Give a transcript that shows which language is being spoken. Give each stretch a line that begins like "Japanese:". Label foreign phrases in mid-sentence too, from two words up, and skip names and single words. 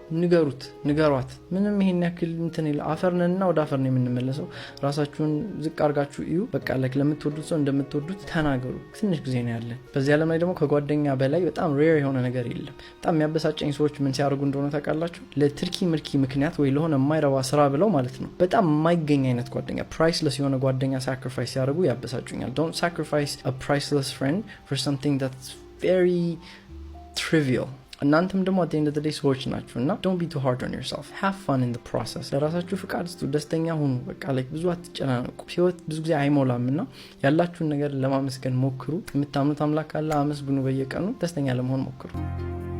Amharic: ንገሯት። ምንም ይሄን ያክል እንትን ይላ አፈርነንና ወደ አፈር ነው የምንመለሰው። ራሳችሁን ዝቅ አድርጋችሁ እዩ። በቃ ለምትወዱት ሰው እንደምትወዱት ተናገሩ። ትንሽ ጊዜ ነው ያለን በዚህ ዓለም ላይ። ደግሞ ከጓደኛ በላይ በጣም ሬር የሆነ ነገር የለም። በጣም የሚያበሳጨኝ ሰዎች ምን ሲያደርጉ እንደሆነ ታውቃላችሁ? ለትርኪ ምርኪ ምክንያት ወይ ለሆነ የማይረባ ስራ ብለው ማለት ነው በጣም የማይገኝ አይነት ጓደኛ፣ ፕራይስለስ የሆነ ጓደኛ ሳክሪፋይስ ሲያደርጉ ያበሳጩኛል።
English: don't sacrifice a priceless friend for something that's very trivial።
Amharic: እናንተም ደግሞ
English: at the end of the day
Amharic: ሰዎች ናችሁ እና
English: don't be too hard on yourself, have fun in the process።
Amharic: ለራሳችሁ ፍቃድ ስጡ፣ ደስተኛ ሁኑ። በቃ ብዙ አትጨናነቁ። ህይወት ብዙ ጊዜ አይሞላም እና ያላችሁን ነገር ለማመስገን ሞክሩ። የምታምኑት አምላክ ካለ አመስግኑ። በየቀኑ ደስተኛ ለመሆን ሞክሩ።